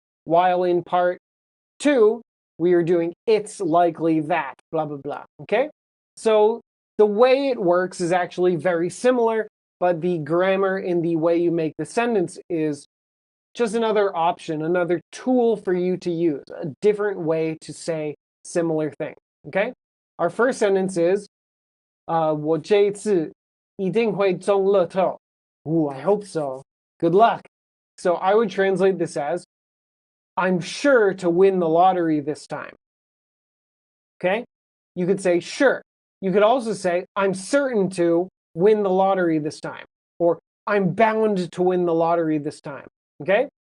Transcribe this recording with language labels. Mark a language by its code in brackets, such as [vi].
[en] While in part 2, we are doing it's likely that, blah, blah, blah, okay? So the way it works is actually very similar, but the grammar in the way you make the sentence is just another option, another tool for you to use, a different way to say similar things, okay? Our first sentence is, [zh] 我这一次一定会中乐透. [en] Ooh, I hope so. Good luck. So I would translate this as, I'm sure to win the lottery this time. Okay? You could say sure. You could also say, I'm certain to win the lottery this time. Or I'm bound to win the lottery this time. Okay?